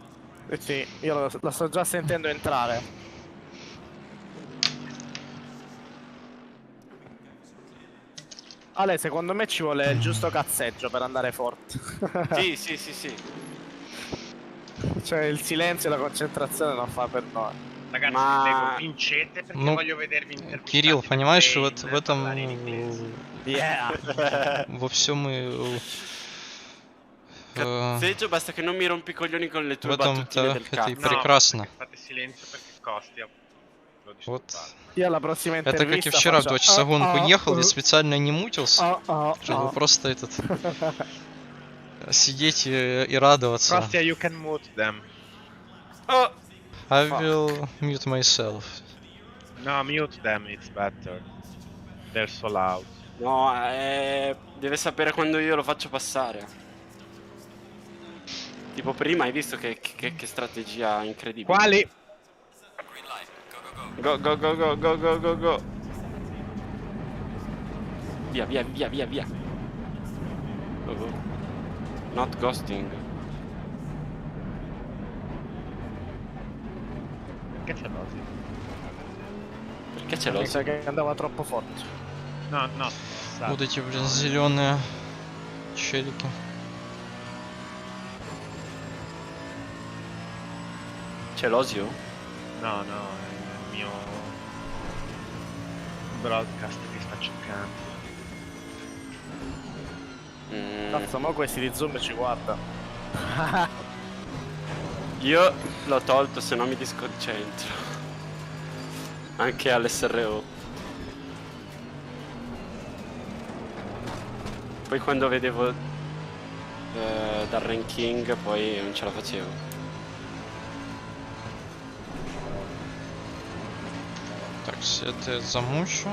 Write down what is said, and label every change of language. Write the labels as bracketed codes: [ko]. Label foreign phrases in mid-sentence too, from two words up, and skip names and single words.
[it] Sì, io la sto già sentendo entrare. Ale, secondo me ci vuole il giusto cazzeggio per andare forte. Sì. Cioè il silenzio e la concentrazione non fa per noi. Ragazzi, prego, vincete perché voglio vedervi intervistati. [ru] Кирилл, понимаешь, вот в этом... Во всем и... [it] Cazzeggio, basta che non mi rompi i coglioni con le [ru] В [it] tue [ru] этом-то [it] battutine del [ru] это и [it] cazzo. [ru] прекрасно. [it] Fate silenzio perché costi. [ru] Вот. [it] Io alla prossima [ru] Это как и вчера в 2 часа гонку ехал, я специально не мутился, чтобы просто этот... Сидеть и радоваться. [en] Kostya, you can mute them. I will mute myself. No, mute them, it's better. They're so loud. [it] No, deve sapere quando io lo faccio passare. Tipo prima hai visto che strategia incredibile. Quali? Go. Via. [en] Oh. Not ghosting. [it] Perché c'è l'osi? Perché c'è l'osi? Mi sa che andava troppo forte. No. [ru] Вот эти, блин, зеленые челики. [it] C'è l'osio? No, è il mio broadcast che sta cercando. Cazzo, ma questi di Zoom ci guarda. Io l'ho tolto, se no mi disconcentro. Anche all'SRO. Poi quando vedevo dal ranking poi non ce la facevo. [ru] Так, все это я замучу.